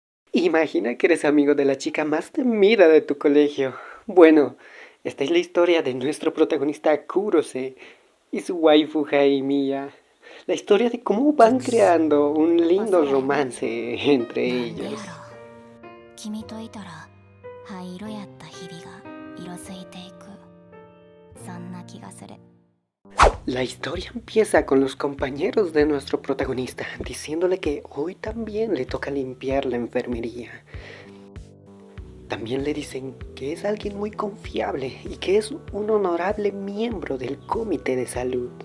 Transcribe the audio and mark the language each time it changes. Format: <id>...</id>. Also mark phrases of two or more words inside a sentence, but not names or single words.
<es>Imagina que eres amigo de la chica más temida de tu colegio. Bueno, esta es la historia de nuestro protagonista Kurose y su waifu Haimiya. La historia de cómo van creando un lindo romance entre</es> <ja>なんでやろう</ja> <es>ellos.</es> <ja>君といたら灰色やった日々が色づいていくそんな気がする</ja> <es>La historia empieza con los compañeros de nuestro protagonista diciéndole que hoy también le toca limpiar la enfermería. También le dicen que es alguien muy confiable y que es un honorable miembro del comité de salud.</es>